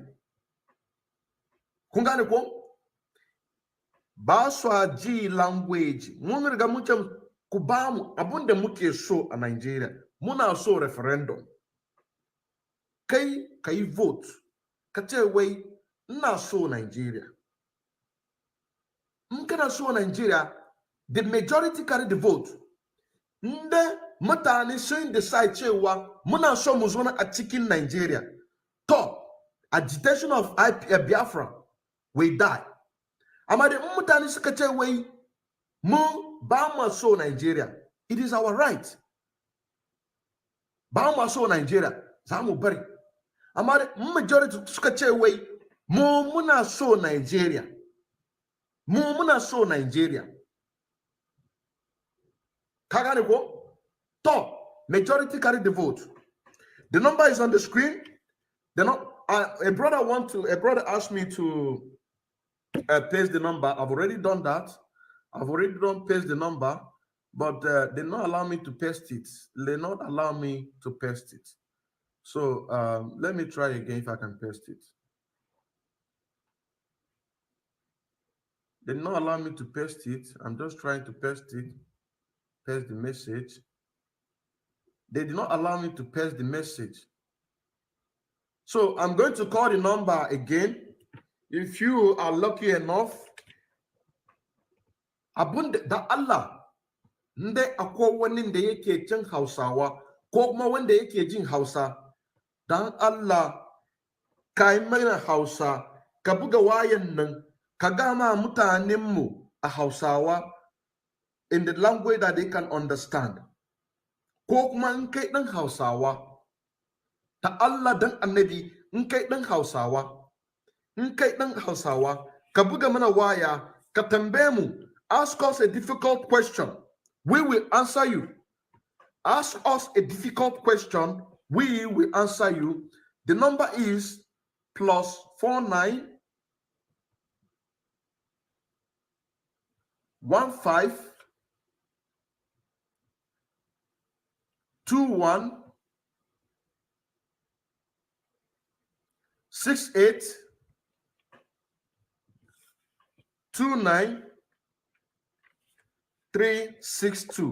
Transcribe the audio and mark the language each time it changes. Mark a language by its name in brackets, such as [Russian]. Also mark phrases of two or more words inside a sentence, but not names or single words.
[Hausa] Kun gane ko? Ba su ji language. Mun riga mun ce ku ba mu abun da muke so a Nigeria. Muna so referendum. Kai ka yi vote. Ka ce wai ina so Nigeria. In kana so [English] Nigeria, the majority carry the vote. [Hausa] Nde mutane sun decide cewa muna so mu zo a cikin Nigeria. [English] To, agitation of Biafra will die. [Hausa] Amma da mutane suka ce wai mu ba mu so Nigeria. [English] It is our right. [Hausa] Ba mu so Nigeria, za mu bari. Amma da majority suka ce wai mu muna so Nigeria. Mu muna so Nigeria. Ka gane ko? [English] To, majority carry the vote. The number is on the screen. A brother asked me to paste the number. I've already done that. I've already done paste the number, but they not allow me to paste it. They not allow me to paste it. So let me try again if I can paste it. They not allow me to paste it. I'm just trying to paste it. Paste the message. They did not allow me to paste the message. So I'm going to call the number again. If you are lucky enough, [Hausa] abunda da Allah, nde akwai wani da yake jin Hausawa ko kuma wanda yake jin Hausa, dan Allah ka yi mana Hausa, ka buga wayan nan, ka gama mutanenmu a Hausawa [English] in the language that they can understand. [Hausa] Ko kuma in kai dan Hausawa, ta Allah dan annabi, in kai dan Hausawa, ka buga mana waya, ka tambaye mu, [English] ask us a difficult question, we will answer you. Ask us a difficult question, we will answer you. The number is +49 15 21 68 29 362.